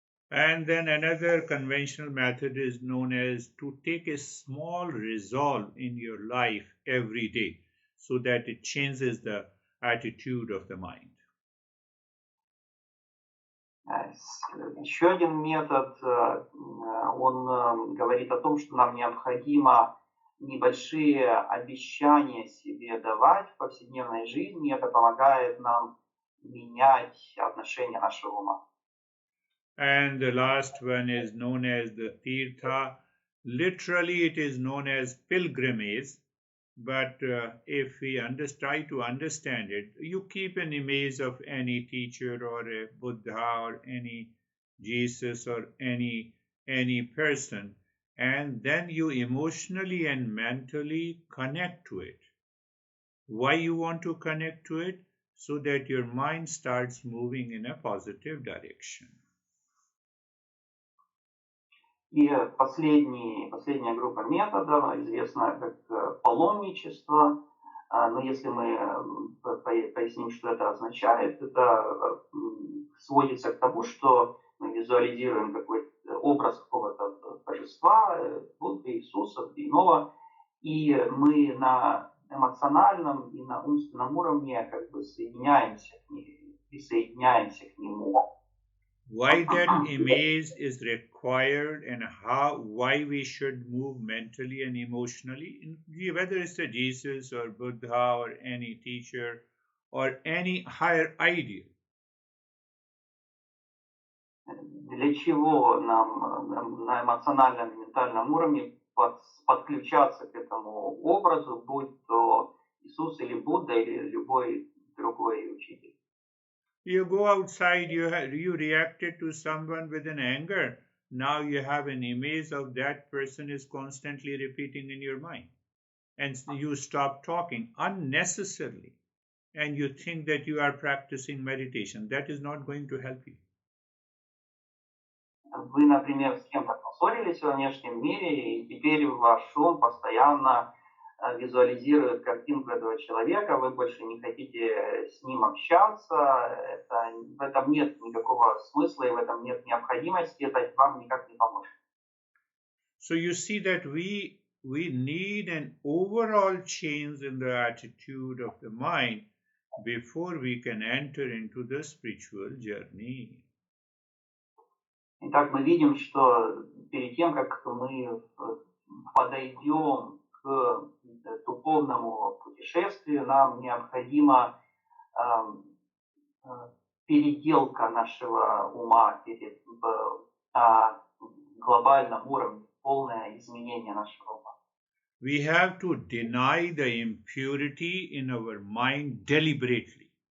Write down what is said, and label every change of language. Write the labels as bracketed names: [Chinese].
[English] And then another conventional method is known as to take a small resolve in your life every day so that it changes the attitude of the mind. [Russian] Еще один метод, он говорит о том, что нам необходимо небольшие обещания себе давать в повседневной жизни. Это помогает нам менять отношение нашего ума. [English] And the last one is known as the tirtha. Literally, it is known as pilgrimage. But if we try to understand it, you keep an image of any teacher or a Buddha or any Jesus or any person, and then you emotionally and mentally connect to it. Why you want to connect to it? So that your mind starts moving in a positive direction. [Russian] И последняя группа методов, известная как паломничество, но если мы поясним, что это означает, это сводится к тому, что мы визуализируем какой-то образ какого-то божества, Будды, Иисуса, иного, и мы на эмоциональном и на умственном уровне как бы присоединяемся к нему. [English] Why that image is required and why we should move mentally and emotionally, whether it's a Jesus or Buddha or any teacher or any higher ideal. [Russian] Для чего нам на эмоциональном и ментальном уровне подключаться к этому образу, будь то Иисус или Будда или любой другой учитель? [English] You go outside, you reacted to someone with an anger. Now you have an image of that person is constantly repeating in your mind. And you stop talking unnecessarily. And you think that you are practicing meditation. That is not going to help you. [Russian] Вы, например, с кем-то поссорились во внешнем мире, и теперь ваш ум постоянно визуализирует картинку этого человека, вы больше не хотите с ним общаться, в этом нет никакого смысла, и в этом нет необходимости, это вам никак не поможет. [English] So you see that we need an overall change in the attitude of the mind before we can enter into the spiritual journey. [Russian] Итак, мы видим, что перед тем, как мы подойдем к духовному путешествию, нам необходима переделка нашего ума на глобальном уровне, полное изменение нашего ума. [English] We have to deny the impurity in our mind deliberately.